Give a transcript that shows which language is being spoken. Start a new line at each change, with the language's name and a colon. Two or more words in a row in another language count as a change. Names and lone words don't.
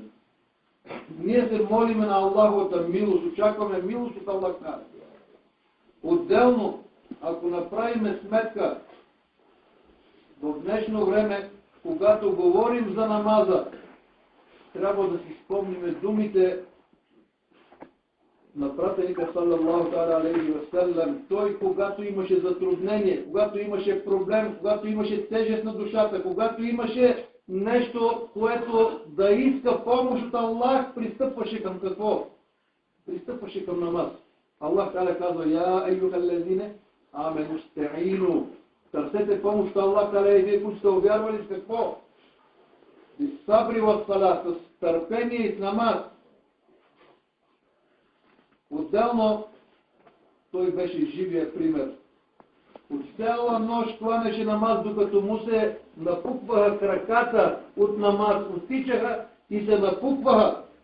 Bulgarian: Ние се молиме на Аллаховата милост, очакваме милост от Аллах. Отделно, ако направим сметка, в днешно време, когато говорим за намаза, трябва да си спомним думите на пратеника
Arabic: صلى الله عليه وسلم.
Bulgarian: Той, когато имаше затруднение, когато имаше проблем, когато имаше тежест на душата, когато имаше нещо, което да иска помощ от Аллах, пристъпваше към какво? Пристъпваше към намаз.
Arabic: الله تعالى казва: يا أيها الذين آمنوا استعينوا.
Bulgarian: Търсете помощ от
Arabic: الله تعالى
Bulgarian: и вие, които сте увярвали с какво?
Arabic: بالصبر والصلاة,
Bulgarian: с търпение и с намаз. Отделно той беше живия пример. От цяла нощ кланеше намаз, докато му се напукваха краката от намаз, оттичаха и се напукваха.